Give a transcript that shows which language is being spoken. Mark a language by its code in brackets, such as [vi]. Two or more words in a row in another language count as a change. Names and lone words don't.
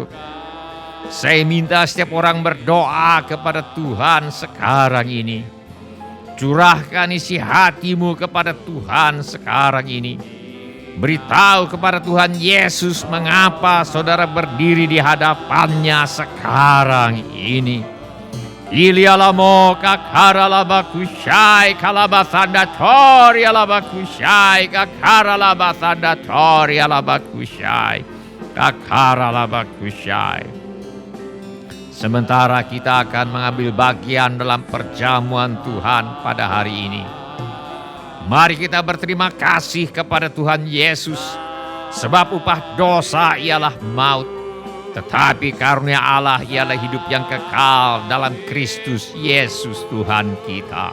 [id] Saya minta setiap orang berdoa kepada Tuhan sekarang ini. Curahkan isi hatimu kepada Tuhan sekarang ini. Beritahu kepada Tuhan Yesus mengapa saudara berdiri di hadapannya sekarang ini. Ilialamo kakaralabakushai kalabasandatori alabakushai kakaralabasandatori alabakushai kakaralabakushai. Sementara kita akan mengambil bagian dalam perjamuan Tuhan pada hari ini, mari kita berterima kasih kepada Tuhan Yesus, sebab upah dosa ialah maut, tetapi karunia Allah ialah hidup yang kekal dalam Kristus Yesus Tuhan kita.